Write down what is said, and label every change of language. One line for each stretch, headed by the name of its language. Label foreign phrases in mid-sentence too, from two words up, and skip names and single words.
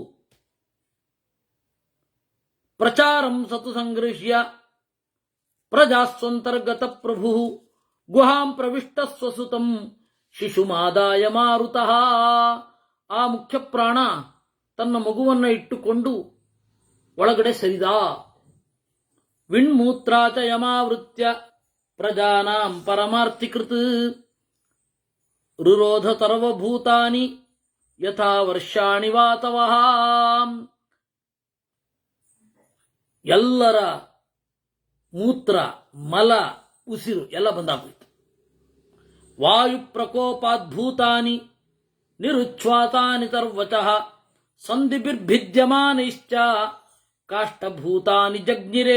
Sanskrit: ಪ್ರಚಾರಂ ಸತು ಸಂಗೃಹ್ಯ ಪ್ರಜಾಸ್ವಂತರ್ಗತ ಪ್ರಭು ಗುಹಾಂ ಪ್ರವಿಷ್ಟ ಸ್ವಸುತಂ ಶಿಶುಮಾದಾಯ ಮಾರುತಃ.
Kannada: ಆ ಮುಖ್ಯಪ್ರಾಣ ತನ್ನ ಮಗುವನ್ನ ಇಟ್ಟುಕೊಂಡು ಒಳಗಡೆ ಸರಿದ.
Sanskrit: ವಿಣ್ಮೂತ್ರಾಚ ಯಮಾವೃತ್ಯ ಪ್ರಜಾನಾಂ ಪರಮಾರ್ಥಿಕೃತ್ ರುರೋಧ ಸರ್ವಭೂತಾನಿ ಯಥಾ ವರ್ಷಾಣಿ ವಾತವಃ.
Kannada: ಎಲ್ಲರ ಮೂತ್ರ, ಮಲ, ಉಸಿರು ಎಲ್ಲ ಬಂದಾಗೋಯ್ತು.
Sanskrit: ವಾಯು ಪ್ರಕೋಪಾದ್ಭೂತಾನಿ ನಿರುಚ್ಛ್ವಾಸಾನಿ ತರ್ವಚಃ ಸಂಧಿಭಿರ್ಭಿದ್ಯಮಾನೈಶ್ಚ ಕಾಷ್ಟಭೂತಾನಿ ಜಗ್ನಿರೇ.